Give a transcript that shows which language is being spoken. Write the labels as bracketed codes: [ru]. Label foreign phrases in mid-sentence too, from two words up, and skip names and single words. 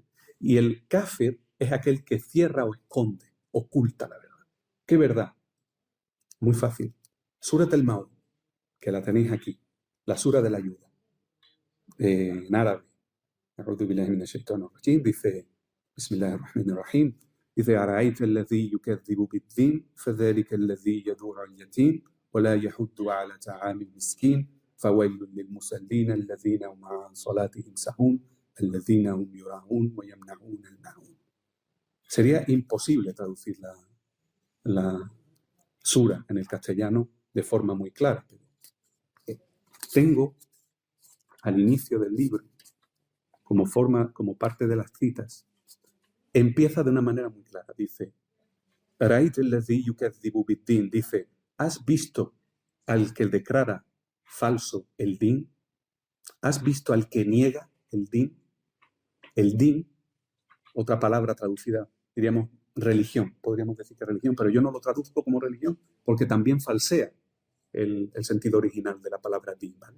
[es] Y el kafir es aquel que cierra o esconde, oculta la verdad. ¿Qué verdad? Muy fácil. Surat al-Maun, que la tenéis aquí, la sura de la ayuda, en árabe. Dice, [ar] Bismillahirrahmanirrahim, dice, أرأيت الذي يكذب بالدين فذلك الذي يدعو اليتيم ولا يحض على طعام المسكين فويل للمصلين الذين هم عن صلاتهم سهون الذين هم يراءون ويمنعون الماعون. [es] Sería imposible traducir la sura en el castellano de forma muy clara. Pero tengo al inicio del libro, como parte de las citas, empieza de una manera muy clara. Dice, [ar] رأيت الذي يكذب بالدين, [es] dice, ¿has visto al que declara falso el din? ¿Has visto al que niega el din? El din, otra palabra traducida, diríamos religión, podríamos decir que religión, pero yo no lo traduzco como religión porque también falsea el sentido original de la palabra din, ¿vale?